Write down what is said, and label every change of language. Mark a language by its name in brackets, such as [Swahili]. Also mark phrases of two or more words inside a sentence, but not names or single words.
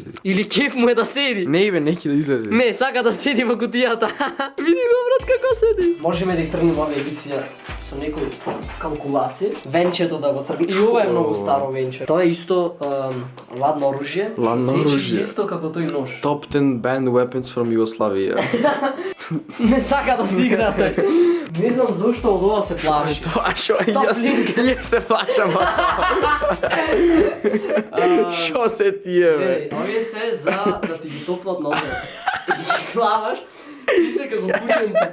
[Macedonian] Или кеф му е да седи. Не, бе, неки да излезе. Не, сака да седи во кутијата. Види го, брат, како седи. Можеме да ги тргнем овие емисија со некои калкулации. Венчето да го тргнем. И ова е многу старо венче. Тоа е исто ладно оружје. Ладно Сечи оружје. исто како тој нож. [English] Top 10 banned weapons from Југославија. [Macedonian] Не сака да стигнате. Не знам зошто од ова се плаши. Тоа шо е, Топ јас се плашам од тоа. Шо се тие, бе? Овие се за да ти ги топлат нозе. Ги клаваш и се како кученце.